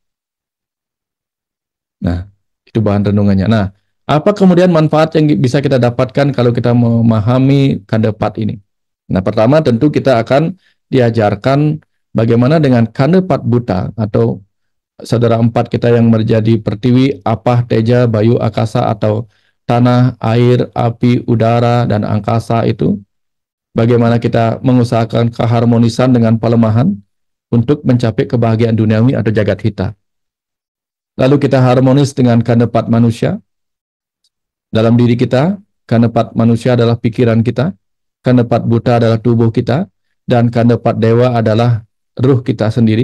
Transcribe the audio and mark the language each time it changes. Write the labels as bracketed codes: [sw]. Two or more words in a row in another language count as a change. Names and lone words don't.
[id] Nah, itu bahan renungannya. Nah, apa kemudian manfaat yang bisa kita dapatkan kalau kita memahami kanda 4 ini? Nah, pertama tentu kita akan diajarkan bagaimana dengan kanda 4 buta atau saudara 4 kita yang menjadi pertiwi, apah, teja, bayu, akasa atau tanah, air, api, udara, dan angkasa itu. Bagaimana kita mengusahakan keharmonisan dengan pelemahan untuk mencapai kebahagiaan duniawi atau jagat hita. Lalu kita harmonis dengan kanda 4 manusia. Dalam diri kita, kanda 4 manusia adalah pikiran kita, kanda 4 buta adalah tubuh kita, dan kanda 4 dewa adalah ruh kita sendiri.